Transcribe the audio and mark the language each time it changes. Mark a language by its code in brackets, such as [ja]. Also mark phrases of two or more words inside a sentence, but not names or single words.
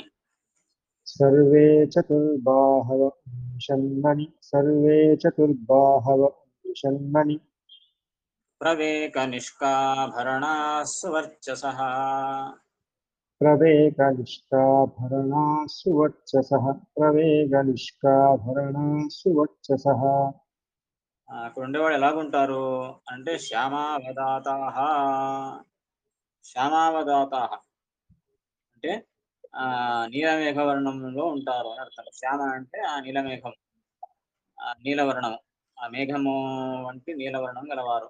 [sa] सर्वे चतुर्बाहव उन्मिषन्मणि सर्वे चतुर्बाहव उन्मिषन्मणि प्रवेकनिष्काभरणाः सुवर्चसः प्रवेगनिष्काभरणाः सुवर्चसः प्रवेगनिष्काभरणाः सुवर्चसः [te] అక్కడ ఉండేవాడు ఎలాగుంటారు అంటే శ్యామావదాతాః. శ్యామావదాతాః అంటే నీలమేఘవర్ణంలో ఉంటారు అని అర్థం. శ్యామ అంటే ఆ నీలమేఘం, నీలవర్ణము, ఆ మేఘము వంటి నీలవర్ణం గలవారు.